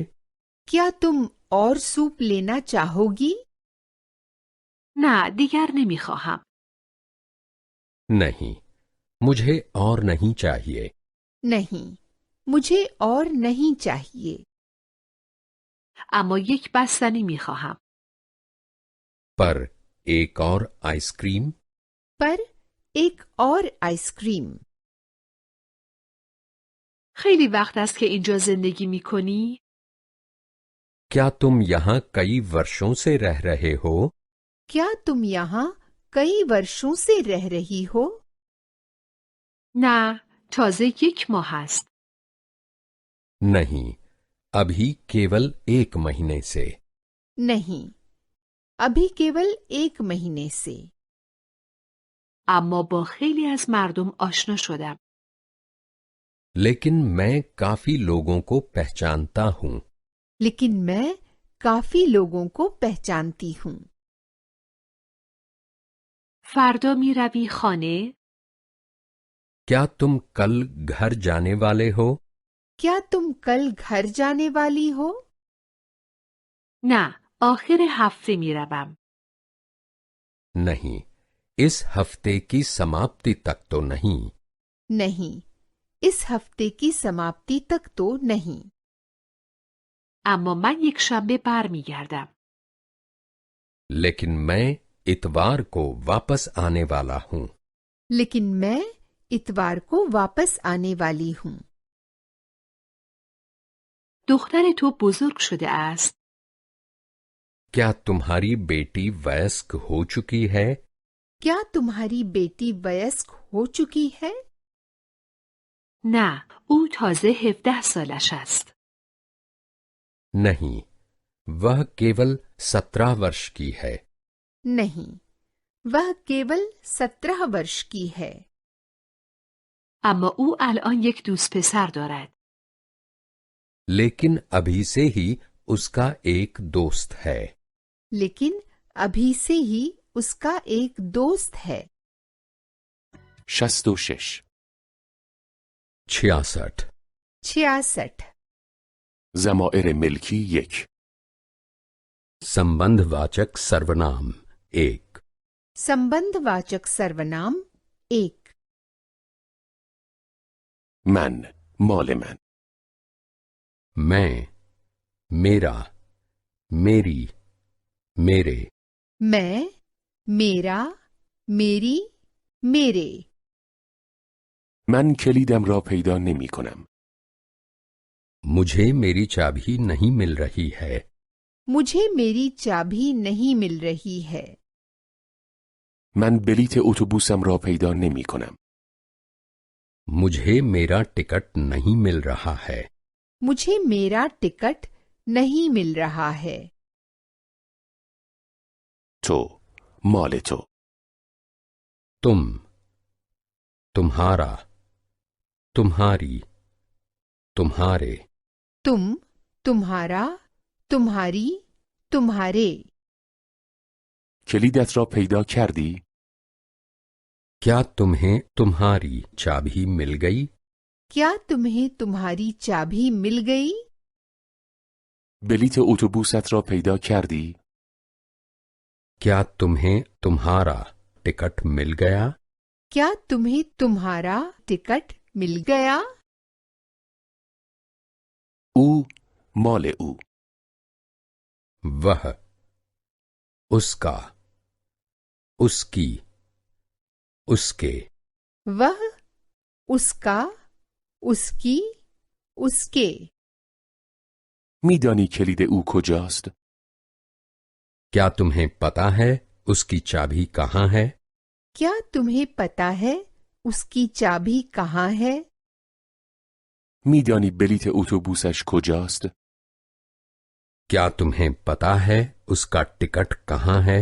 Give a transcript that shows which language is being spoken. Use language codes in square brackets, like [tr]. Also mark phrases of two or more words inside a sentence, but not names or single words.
[hi] क्या तुम और सूप लेना चाहोगी? [fa] نه، دیگر نمی خواهم. [hi] नहीं, मुझे और नहीं चाहिए. नहीं, मुझे और नहीं चाहिए. [fa] اما یک بستنی می خواهم. [hi] पर एक और आइसक्रीम. पर एक और आइसक्रीम. [fa] خیلی وقت است که اینجا زندگی می کنی؟ [hi] क्या तुम यहाँ कई वर्षों से रह रहे हो? क्या तुम यहाँ कई वर्षों से रह रही हो? [fa] نه، تازه یک ماه است. [hi] नहीं, अभी केवल 1 महीने से. नहीं, अभी केवल 1 महीने से. [fa] اما با خیلی از مردم آشنا شدم. [hi] लेकिन मैं काफी लोगों को पहचानता हूँ. लेकिन मैं काफी लोगों को पहचानती हूँ. [fa] فردا می روی خانه؟ [hi] क्या तुम कल घर जाने वाले हो? क्या तुम कल घर जाने वाली हो? [fa] نه، آخر هفته می روم. [hi] नहीं, इस हफ्ते की समाप्ति तक तो नहीं. नहीं, इस हफ्ते की समाप्ति तक तो नहीं. [fa] اما من یک شنبه بر می گردم. [hi] लेकिन मैं इतवार को वापस आने वाला हूँ. लेकिन मैं इतवार को वापस आने वाली हूँ. [fa] دختر تو بزرگ شده است؟ [hi] क्या तुम्हारी बेटी वयस्क हो चुकी है? क्या तुम्हारी बेटी वयस्क हो चुकी है? [fa] نه، او تازه 17 سالش است. [hi] नहीं, वह केवल 17 वर्ष की है. नहीं, वह केवल 17 वर्ष की है. [fa] اما او الان یک دوست پسر دارد. [hi] लेकिन अभी से ही उसका एक दोस्त है. लेकिन अभी से ही उसका एक दोस्त है. 66 66. 66. [fa] ضمائر ملکی 1 [hi] संबंधवाचक सर्वनाम 1. संबंधवाचक सर्वनाम 1. [fa] من مال من [hi] मैं, मेरा, मेरी, मेरे. मैं, मेरा, मेरी, मेरे. [fa] من کلیدم را پیدا نمی کنم. [hi] मुझे मेरी चाबी नहीं मिल रही है. मुझे मेरी चाबी नहीं मिल रही है. [fa] من بلیت اتوبوسم را پیدا نمی کنم. [hi] मुझे मेरा टिकट नहीं मिल रहा है. मुझे मेरा टिकट नहीं मिल रहा है. [fa] تو مال تو [hi] तुम, तुम्हारा, तुम्हारी, तुम्हारे. तुम, तुम्हारा, तुम्हारी, तुम्हारे. [fa] کلیدت را پیدا کردی؟ [hi] क्या तुम्हें तुम्हारी चाबी मिल गई? क्या तुम्हें तुम्हारी चाबी मिल गई? [fa] بلیت اتوبوست را پیدا کردی؟ [hi] क्या तुम्हें तुम्हारा टिकट मिल गया? क्या तुम्हें तुम्हारा टिकट मिल गया? [fa] او مال او [hi] वह, उसका, उसकी, उसके. वह, उसका, उसकी, उसके. [fa] میدانی کلید او کجاست؟ [hi] क्या तुम्हें पता है उसकी चाबी कहाँ है? क्या तुम्हें पता है उसकी चाबी कहाँ है? [fa] میدانی بلیت اتوبوسش کجاست؟ [hi] क्या तुम्हें पता है उसका टिकट कहाँ है?